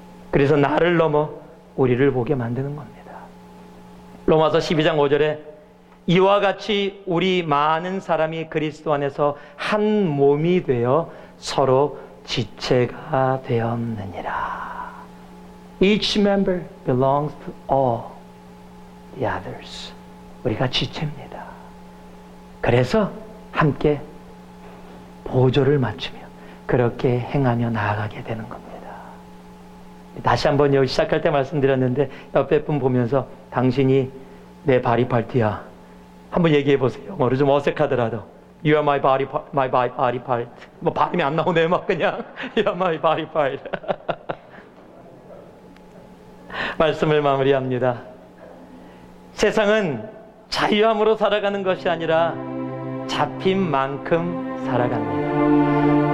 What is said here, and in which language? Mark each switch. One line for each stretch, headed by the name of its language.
Korean: 그래서 나를 넘어 우리를 보게 만드는 겁니다. 로마서 12장 5절에 이와 같이 우리 많은 사람이 그리스도 안에서 한 몸이 되어 서로 지체가 되었느니라.
English: Each member belongs to all the others.
Korean: 우리가 지체입니다. 그래서 함께 보조를 맞추며 그렇게 행하며 나아가게 되는 겁니다. 다시 한번 여기 시작할 때 말씀드렸는데 옆에 분 보면서 당신이 내 바디 파트야. 한번 얘기해 보세요. 영어로 좀 어색하더라도
English: You are my body part.
Korean: 뭐 발음이 안 나오네 막 그냥
English: You are my body part.
Korean: 말씀을 마무리합니다. 세상은 자유함으로 살아가는 것이 아니라 잡힌 만큼 살아갑니다.